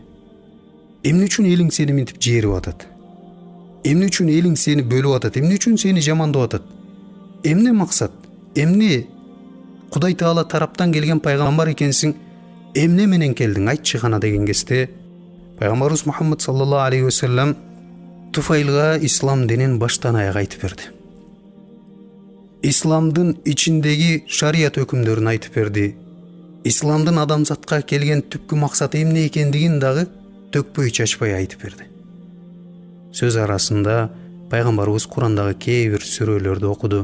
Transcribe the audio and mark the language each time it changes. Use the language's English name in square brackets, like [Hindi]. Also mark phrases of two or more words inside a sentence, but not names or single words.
[Kyrgyz] Эмне үчүн элиң сени мынтип жээрип атат? Эмне үчүн элиң сени бөлүп атат? Эмне үчүн сени жамандап атат? Эмне максат? Эмне Кудай Таала тараптан келген пайгамбар экенсиң? Эмне менен келдиң? Айтчы гана деген кезде пайгамбарыбыз Мухаммад [Arabic] صلى الله عليه وسلم [Kyrgyz] Туфайлга ислам динин баштан аяк айтып берди. Исламдын ичиндеги шарият өкүмдөрүн айтып берди. Исламдын адамзатка келген түпкү максаты эмне экендигин дагы төкпөй чачпай айтып берди. Сөз арасында пайгамбарыбыз Курандагы кээ бир сүрөлөрдү окуду.